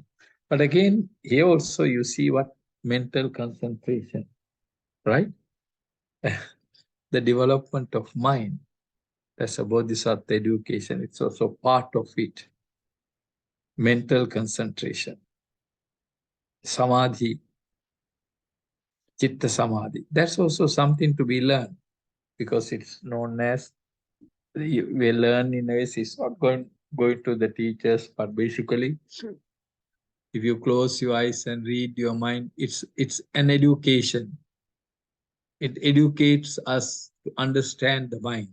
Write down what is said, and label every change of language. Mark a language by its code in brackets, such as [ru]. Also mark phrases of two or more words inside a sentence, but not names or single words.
[en] But again, here also you see what mental concentration, right? The development of mind. That's a bodhisattva education. It's also part of it. Mental concentration. [pi] Samadhi, chitta samadhi. [en] That's also something to be learned because it's known as, we learn in ways, it's not going to the teachers, but basically, if you close your eyes and read your mind, it's an education. It educates us to understand the mind.